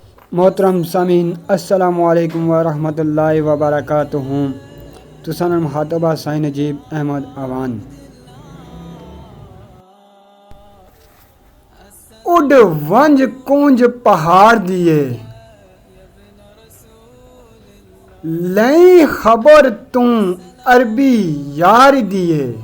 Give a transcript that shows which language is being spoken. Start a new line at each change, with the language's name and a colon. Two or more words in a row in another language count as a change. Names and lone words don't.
Urdu: محترم سامعین
Arabic: السلام عليكم ورحمة الله وبركاته.
Saraiki: تسانہ مخاطب سائیں نجیب احمد اعوان. اڈ ونج کونج پہاڑ دیے لئی خبر توں عربی یار دیے.